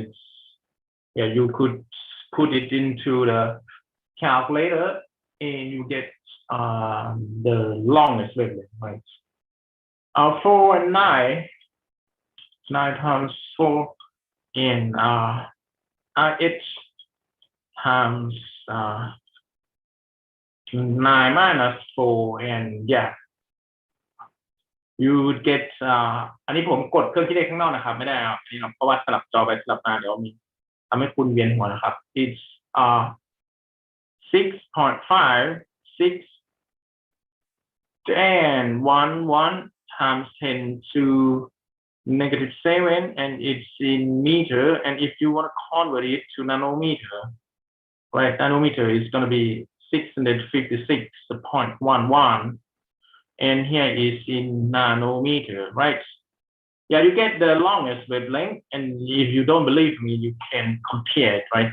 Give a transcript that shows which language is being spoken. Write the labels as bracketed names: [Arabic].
[English] It's, yeah, you could put it into the calculator and you get the longest wavelength, right? 4 and 9 times 4 in RH times 9 minus 4, and yeah, you would get [Thai] อันนี้ผมกดเครื่องคิดเลขข้างนอกนะครับไม่ได้ครับนี่เพราะว่าสลับจอไปสลับมาเดี๋ยวมี ทำให้คุณเวียนหัวนะครับ [English] it's 6.56 and 1 times 10 to negative 7, and it's in meter. And if you want to convert it to nanometer, right, nanometer is going to be 656.11, and here is in nanometer, right? Yeah, you get the longest wavelength, and if you don't believe me, you can compare it, right?